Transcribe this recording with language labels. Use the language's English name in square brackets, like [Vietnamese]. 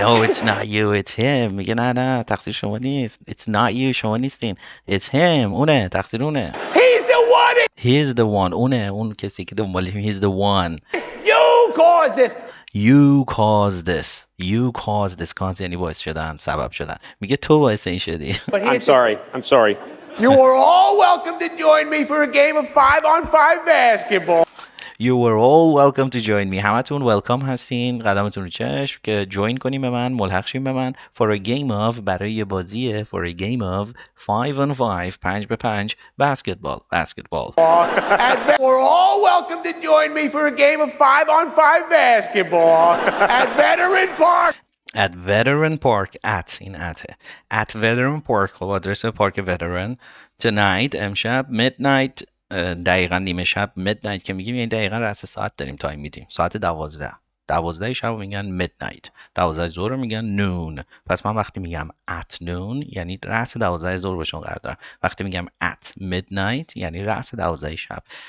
[English] No, it's not you. It's him. [Persian] میگه نه تقصیر شما نیست. [English] It's not you. [Persian] شما نیستین. [English] It's him. [Persian] اونه. تقصیر اونه. [English] He's the one. He's the one. [Persian] اون کسی که دنبالیم. [English] He's the one. You caused this. You caused this. You caused this. [Persian] cause یعنی باعث شدن، سبب شدن. میگه تو باعث این شدی. [English] I'm sorry. I'm sorry. You are all welcome to join me for a game of 5-on-5 basketball. You were all welcome to join me. [Persian] همتون welcome هستین. قدمتون رو چشم که جوین کنیم به من، ملحق شیم به من. [English] For a game of [Persian] برای بازیه. [English] For a game of 5-on-5 5-به-5 basketball. And we're all welcome to join me for a game of 5-on-5 basketball at Veteran Park. At Veteran Park. at [Persian] این اته. [English] At Veteran Park. [Persian] خب آدرس پارک Veteran. [English] Tonight [Persian] امشب [English] midnight. [Persian] دقیقا نیمه شب. midnight که میگیم یعنی دقیقا رأس ساعت داریم تایم میدیم. ساعت 12 شب میگن midnight. 12 ظهر میگن noon. پس من وقتی میگم at noon یعنی رأس 12 ظهر باشون قرار دارم. وقتی میگم at midnight یعنی رأس 12 شب.